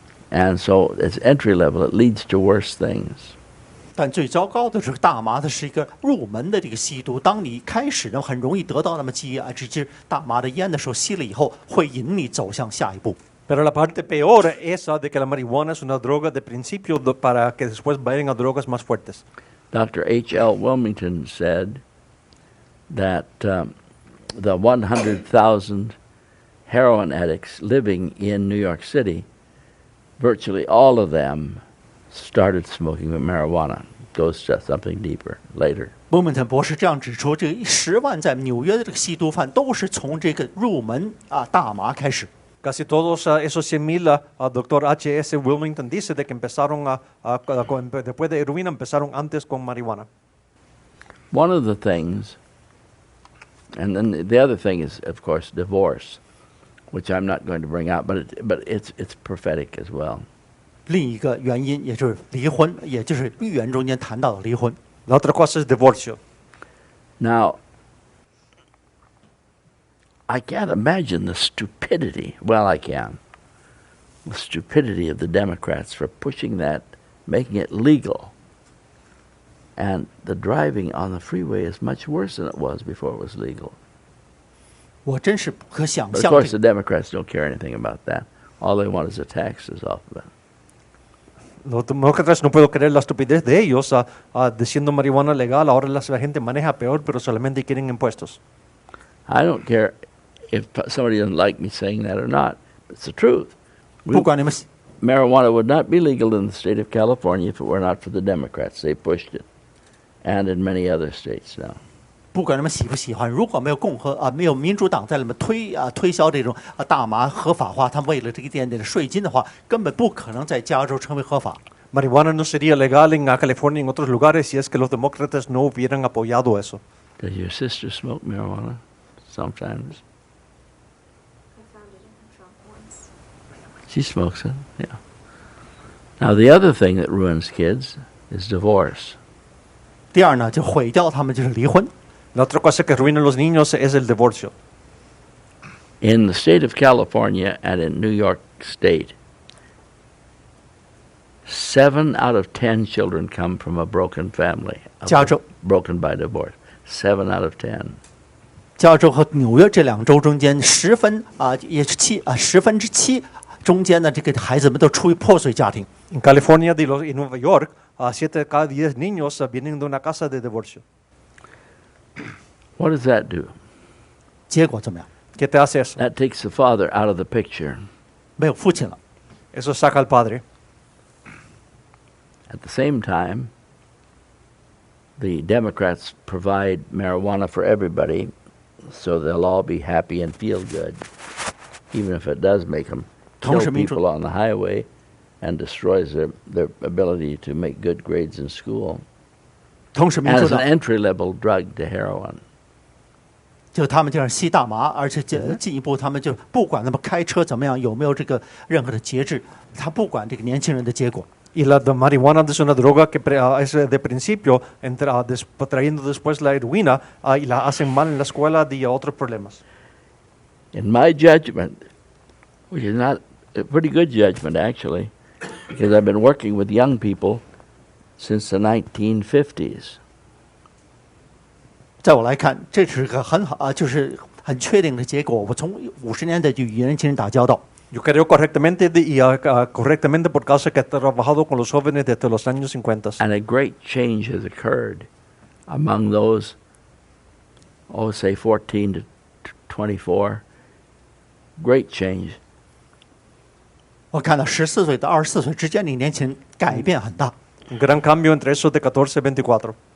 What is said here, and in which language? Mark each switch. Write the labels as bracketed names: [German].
[English] And so it's entry level. It leads to worse things. [Chinese] 但最糟糕的是，大麻它是一个入门的这个吸毒。当你开始呢，很容易得到那么这支大麻的烟的时候，吸了以后会引你走向下一步。 [Spanish] Pero la parte peor es esa de que la marihuana es una droga de principio para que después vayan a drogas más fuertes. [English] Dr. H.L. Wilmington said that the 100,000 heroin addicts living in New York City, virtually all of them started smoking marijuana. Goes to something deeper later. [Chinese] 莫文腾博士这样指出，这10万在纽约的这个吸毒犯都是从这个入门大麻开始。 [Spanish] Casi todos esos 100,000, Dr. H.S. Wilmington dice de que empezaron después de heroína, empezaron antes con marihuana. [English] One of the things, and then the other thing is, of course, divorce, which I'm not going to bring out, but it's prophetic as well. [Chinese] 另一个原因也就是离婚，也就是预言中间谈到的离婚。 [Spanish] La otra cosa es divorcio. [English] Now, I can't imagine the stupidity. Well, I can. The stupidity of the Democrats for pushing that, making it legal. And the driving on the freeway is much worse than it was before it was legal. [Chinese] 我真是不可想 [English] But of [Chinese] 象 [English] course, the Democrats don't care anything about that. All they want is the taxes off of it. [Spanish] Los demócratas no puedo creer la estupidez de ellos diciendo marihuana legal, ahora la gente maneja peor, pero solamente quieren impuestos. [English] I don't care if somebody doesn't like me saying that or not. It's the truth. [Chinese] 不管你们 [English] Marijuana would not be legal in the state of California if it were not for the Democrats. They pushed it. And in many other states now. [Chinese] 不管你们喜不喜欢，如果没有没有民主党在里面推销这种大麻合法化，他们为了这一点点的税金的话，根本不可能在加州成为合法。 [Spanish] Marihuana no sería legal en California y en otros lugares si es que los demócratas no hubieran apoyado eso. [English] Does your sister smoke marijuana? Sometimes. I found it in her trunk once. She smokes it, yeah. Now the other thing that ruins kids is divorce. [Chinese] 第二呢，就毁掉他们就是离婚。 [Spanish] La otra cosa que arruina a los niños es el divorcio. [English] In the state of California and in New York State, 7 out of 10 children come from a broken family. [Chinese] 加州 [English] Broken by divorce. 7 out of 10. [Chinese] 加州和纽约这两州中间10分也是7%中间的这个孩子们都出于破碎家庭。 [Spanish] En California y Nueva York, 7 de cada 10 niños vienen de una casa de divorcio. [English] What does that do? [Chinese] 结果怎么样？ [Spanish] ¿Qué te hace eso? [English] That takes the father out of the picture. [Chinese] 没有父亲了。 [Spanish] Eso saca al padre. [English] At the same time, the Democrats provide marijuana for everybody, so they'll all be happy and feel good, even if it does make them kill people on the highway and destroys their ability to make good grades in school. [Chinese] 同时，民主 [English] As [Chinese] 党 [English] an entry-level drug to heroin. [Chinese] 就他们这样吸大麻，而且进一步，他们就不管他们开车怎么样，有没有这个任何的节制，他不管这个年轻人的结果。 [Spanish] Y la marihuana es una droga que es de principio, trayendo después la heroína y la hacen mal en la escuela y otros problemas. [English] In my judgment, which is not a pretty good judgment actually, because I've been working with young people since the 1950s. [Chinese] 在我来看，这是个很好就是很确定的结果。我从50年代就与年轻人打交道。 [Spanish] Yo creo correctamente correctamente por causa que he trabajado con los jóvenes desde los años 50. [English] And a great change has occurred among those, say 14 to 24. Great change. [Chinese] 我看到14岁到24岁之间的年轻人改变很大。 [Spanish] Un gran cambio entre esos de 14 y 24.